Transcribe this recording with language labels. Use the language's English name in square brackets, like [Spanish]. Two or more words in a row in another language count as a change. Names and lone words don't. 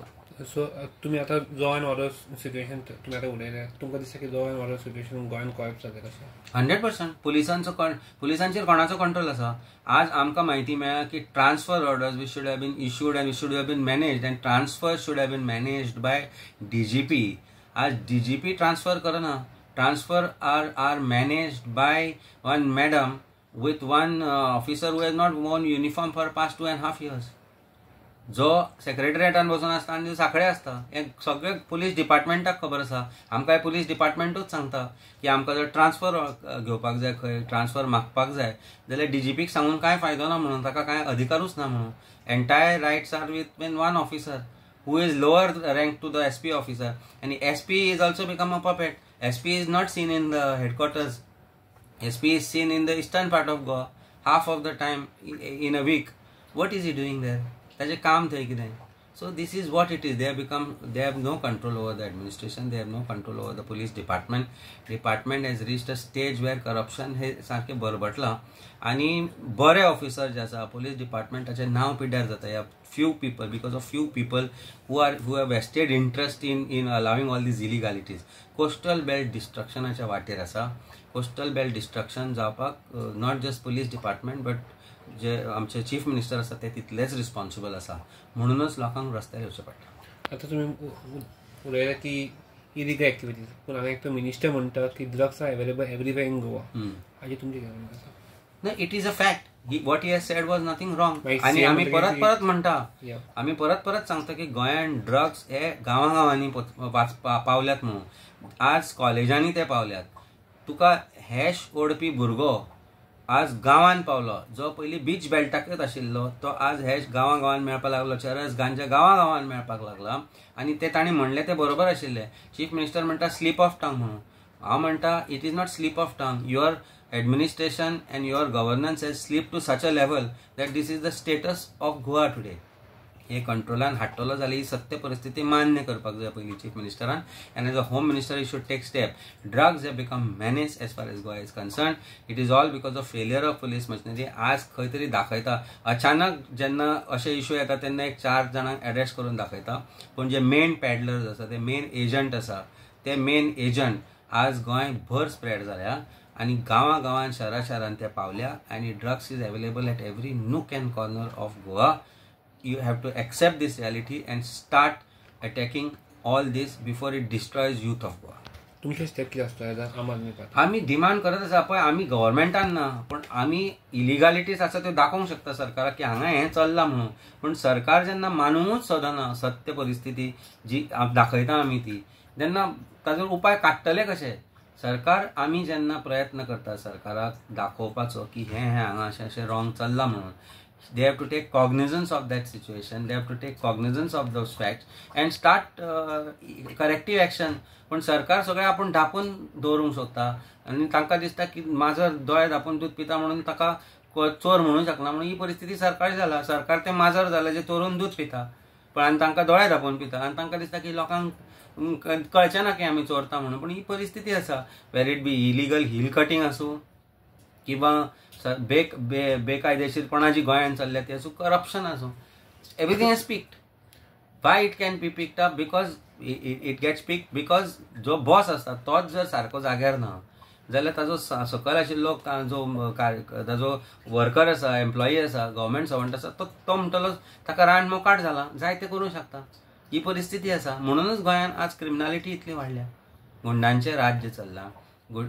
[Konkani] सो तुमी आतां [English] law and order situation [Konkani] तुमी आतां उलयले, तुमकां दिसता की [English] law and order situation [Konkani] गोंयान कोयप जालें कशें? 100% पुलिसांचेर कोणाचो कंट्रोल आसा? आज आमकां म्हायती मेळ्ळा की [English] transfer orders we should have been issued and we should have been managed and transfer should have been managed by DGP. [Konkani] आज DGP ट्रान्सफर करना. [English] transfer are managed by one madam with one officer who has not worn uniform for past 2.5 years. [Konkani] जो सेक्रेटरिएटान बसून आसता आनी साखळे आसता, हे सगळे पुलीस डिपार्टमेंटाक खबर आसा. आमकां पुलीस डिपार्टमेंटूच सांगता की आमकां जर ट्रान्सफर घेवपाक जाय, खंय ट्रान्सफर मागपाक जाय जाल्यार DGPक सांगून कांय फायदो ना म्हणून, ताका कांय अधिकारूच ना म्हणून. [English] entire rights are with one officer who is lower ranked to the SP officer, and SP is also become a puppet. SP is not seen in the headquarters. SP is seen in the eastern part of Goa half of the time in a week. What is he doing there? That's a calm thing. So this is what it is. They have no control over the administration. They have no control over the police department. Department has reached a stage where corruption [Konkani] हे सारखे बरबटला आणि बरे ऑफिसर जे आसा पुलीस डिपार्टमेंटाचे नाव पिड्ड्यार जाता ह्या [English] few people, because of few people who have vested interest in allowing all these illegalities. Coastal belt destructionाच्या [Konkani] वाटेर आसा. [English] coastal belt destruction [Konkani] जावपाक [English] not just police department but [Konkani] जे आमचे [English] chief minister [Konkani] आसा ते तितलेच रिस्पॉन्सिबल आसा, म्हणूनच लोकांक रस्त्यार येवचें पडटा. आतां तुमी उलयला की [English] illegal activities, [Konkani] पूण हांगा एक तो मिनिस्टर म्हणटा की [English] drugs are available everywhere in Goa. [Konkani] हाजी तुमचें कितें म्हणटा? [English] No, it is a fact. What he has said was nothing wrong. [Konkani] आणि आमी परत म्हणटा, आमी परत सांगता की गोंयान ड्रग्स हे गांवांनी पावल्यात म्हणून. आज कॉलेजांनी ते पावल्यात. तुका हॅश ओडपी भुरगो आज गांवान पावलो, जो पयलीं बीच बेल्टाकच आशिल्लो तो आज हॅश गांवान मेळपाक लागलो, चरस गांजा गांवान मेळपाक लागला. आनी ते ताणी म्हणलें ते बरोबर आशिल्लें. [English] chief minister [Konkani] म्हणटा [English] slip of tongue [Konkani] म्हणून. हांव म्हणटा [English] it is not slip of tongue. युअर administration and your governance has slipped to such a level that this is the status of Goa today. [Konkani] हे कंट्रोलान हाडटलो जाल्यार ही सत्य परिस्थिती मान्य करपाक जाय पयलीं चीफ मिनिस्टरान, [English] and as a home minister he should take step. ड्रग्स have become menace as far as Goa is concerned. It is all because of failure of police machinery. [Konkani] आज खंय तरी दाखयता अचानक जेन्ना अशे इश्यू येता तेन्ना एक 4 जाणांक अरेस्ट करून दाखयता, पूण जे [English] main peddlers [Konkani] आसा ते [English] main agent [Konkani] आसा ते [English] main agent [Konkani] आज गोंय भर स्प्रेड जाल्या आणि गांवान शहरान ते पावल्या आणि [English] drugs is available at every nook and corner of Goa. you have to accept this reality and start attacking all this before it destroys youth of Goa. [Konkani] तुमचे स्टेप कितें आसता आम आदमी पार्टी? आमी डिमांड करत आसा पळय, आमी गव्हर्मेंटान ना पण आमी इलिगॅलिटीज आसा त्यो दाखोवंक शकता सरकाराक की हांगा हें चल्लां म्हणून. पण सरकार जेन्ना मानूंकच सोदना सत्य परिस्थिती जी दाखयता आमी ती, तेन्ना ताजो उपाय काडटले कशे? सरकार आमी जेन्ना प्रयत्न करता सरकाराक दाखोवपाचो की हें हांगा अशें रॉंग चल्लां म्हणून, [English] they have to take cognizance of that situation, they have to take cognizance of those facts and start corrective action. [Konkani] पण सरकार सगळें आपूण धापून दवरूंक सोदता आनी तांकां दिसता की माजर दोळे धापून दूद पिता म्हणून ताका चोर म्हणूंक शकना म्हणून ही परिस्थिती सरकार जाला. सरकार ते माजर जालें जे चोरून दूद पिता पण आनी तांकां दोळे धापून पिता आनी तांकां दिसता की लोकांक कळचें ना की आमी चोरता म्हणून. पण ही परिस्थिती आसा. [English] where it be illegal hill cutting [Konkani] आसूं, किंवा बेकायदेशीरपणा जी गोंयांत चल्ल्या ती आसूं, करप्शन आसूं, [English] everything is picked. why it can be picked up? because it gets picked because [Konkani] जो बॉस आसता तोच जर सारको जाग्यार ना जाल्यार ताजो सकयल आशिल्लो ताजो वर्कर आसा, एम्प्लॉई आसा, [English] government servant [Konkani] आसा, तो म्हणटलो ताका रान मोकाट जाला, जाय ते करूंक शकता. ही परिस्थिती आसा. म्हणूनच गोंयांत आज क्रिमिनॅलिटी इतली वाडल्या. गुंडांचें राज्य चल्लां.